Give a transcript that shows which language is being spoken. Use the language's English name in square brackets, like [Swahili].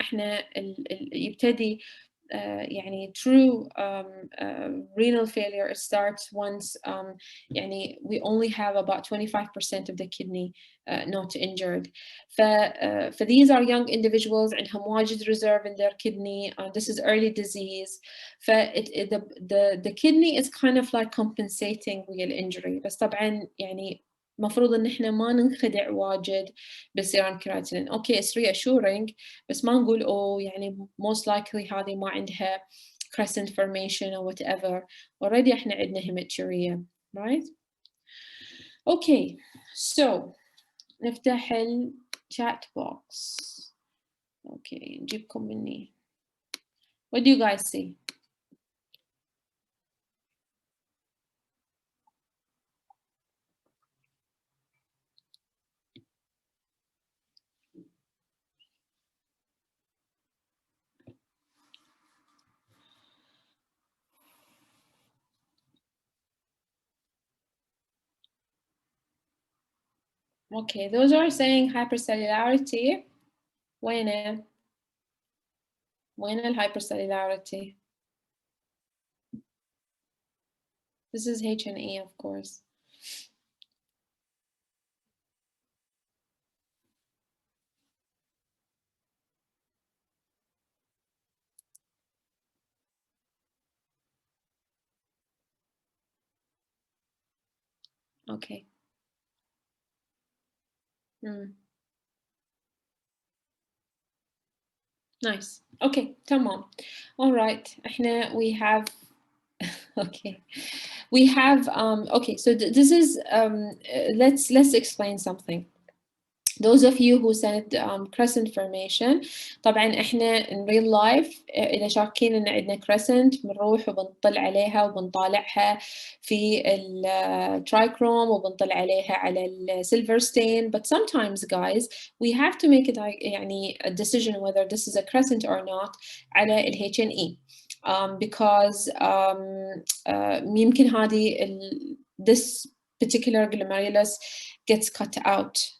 [Arabic] احنا يبتدي يعني [English] true renal failure starts once [Arabic] يعني [English] we only have about 25% of the kidney not injured. For these are young individuals [Arabic] عندهم واجد [English] reserve in their kidney. This is early disease. The kidney is kind of like compensating with injury. [Arabic] بس طبعا يعني مفروض ان احنا ما ننخدع واجد بالسيرم كرياتينين. اوكي [English] it's reassuring [Arabic] بس ما نقول يعني [English] most likely [Arabic] هذه ما عندها [English] crescent formation or whatever. Already [Arabic] احنا عندنا [English] hematuria, right? Okay, so [Arabic] نفتح ال [English] chat box. Okay, [Arabic] نجيبكم مني. [English] What do you guys see? Okay, those are saying hypercellularity. [Arabic] وين الhypercellularity? [English] This is H&E, of course. Okay. Nice. Okay, [Arabic] تمام. [English] All right. [Arabic] احنا [English] we have okay. We have okay, so this is let's explain something. Those of you who said crescent formation, [Arabic] طبعا احنا [English] in real life [Arabic] اذا شاكين ان عندنا crescent بنروح وبنطل عليها وبنطالعها في الترايكروم وبنطل عليها على السيلفر stain. [English] But sometimes guys we have to make it [Arabic] يعني [English] a decision whether this is a crescent or not [Arabic] على ال [English] H&E. Because [Arabic] يمكن هذه [English] this particular glomerulus gets cut out.